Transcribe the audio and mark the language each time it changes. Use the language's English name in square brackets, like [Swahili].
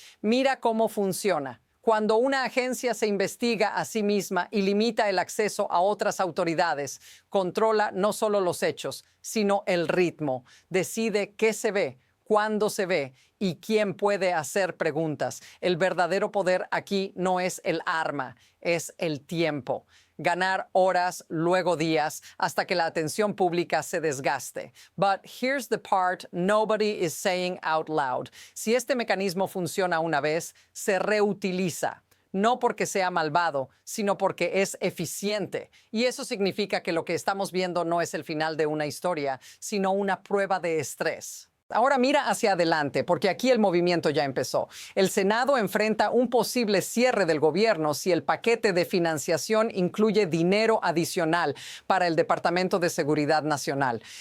[Spanish] Mira cómo funciona. Cuando una agencia se investiga a sí misma y limita el acceso a otras autoridades, controla no solo los hechos, sino el ritmo. Decide qué se ve, cuándo se ve y quién puede hacer preguntas. El verdadero poder aquí no es el arma, es el tiempo. Ganar horas, luego días, hasta que la atención pública se desgaste. [English] But here's the part nobody is saying out loud. [Spanish] Si este mecanismo funciona una vez, se reutiliza. No porque sea malvado, sino porque es eficiente. Y eso significa que lo que estamos viendo no es el final de una historia, sino una prueba de estrés. Ahora mira hacia adelante, porque aquí el movimiento ya empezó. El Senado enfrenta un posible cierre del gobierno si el paquete de financiación incluye dinero adicional para el Departamento de Seguridad Nacional.